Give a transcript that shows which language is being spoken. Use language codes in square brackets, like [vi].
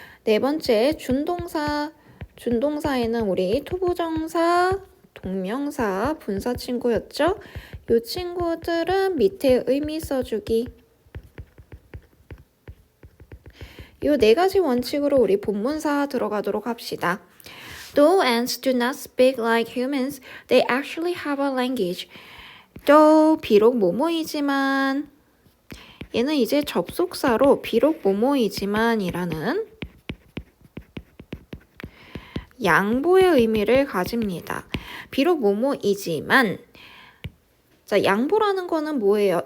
[ko] 네 번째, 준동사. 준동사에는 우리 투부정사, 동명사, 분사 친구였죠? 이 친구들은 밑에 의미 써주기. 이 네 가지 원칙으로 우리 본문사 들어가도록 합시다. [en] Though ants do not speak like humans, they actually have a language. [ko] 또 비록 뭐뭐이지만 얘는 이제 접속사로 비록 뭐뭐이지만이라는 양보의 의미를 가집니다. 비록 뭐뭐이지만 자, 양보라는 거는 뭐예요?